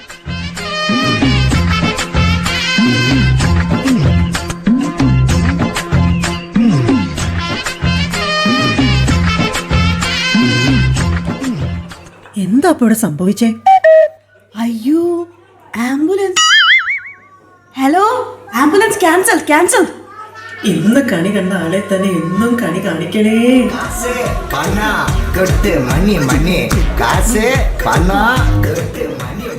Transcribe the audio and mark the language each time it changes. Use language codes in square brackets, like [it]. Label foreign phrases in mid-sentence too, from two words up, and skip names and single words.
[ml] എന്താ അപ്പൊ ഇവിടെ സംഭവിച്ചേ? അയ്യോ, ആംബുലൻസ്. ഹലോ, [en] ambulance cancel cancel. [ml] ഇന്ന് കണി കണ്ട ആളെ തന്നെ എന്നും കണി കാണിക്കണേ. [ta] காசு பணம் கொட்டு மணி மணி காசு பணம் கொட்டு மணி